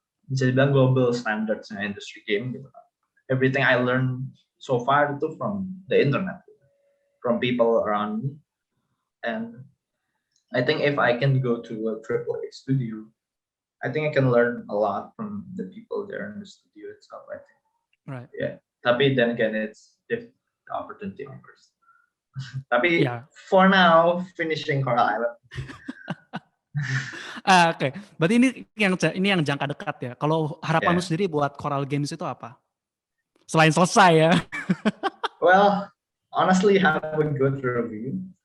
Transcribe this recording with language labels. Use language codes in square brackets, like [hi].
[id] Bisa dibilang [en] global standards-nya industry game gitu. Everything I learned so far itu from the internet, from people around me, and I think if I can go to a AAA studio, I think I can learn a lot from the people there in the studio itself. I think. Right. Yeah. [id] Tapi [en] then again, it's if the opportunity offers. Tapi for now, finishing Coral Island. [id] Oke. Berarti ini yang jangka dekat ya. Kalau harapan lu sendiri buat Coral Games itu apa? Selain selesai ya. [en] Well, honestly, have a good review.